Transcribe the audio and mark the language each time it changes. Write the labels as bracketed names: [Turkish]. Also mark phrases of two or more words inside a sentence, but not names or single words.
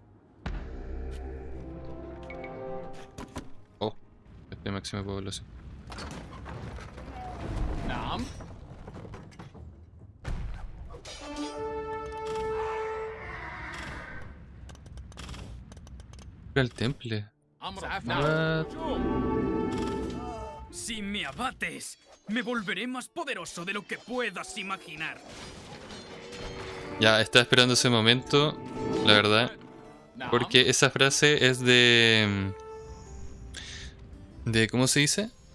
[Spanish] Oh, este máxima población. [Arabic] نعم. [Spanish] Era el temple. [Arabic] أمر. What? نعم. هجوم. [Spanish] Si me abates, me volveré más poderoso de lo que puedas imaginar. Ya, estaba esperando ese momento, la verdad. [Arabic] نعم. [Spanish] Porque esa frase es de... ¿Cómo se dice?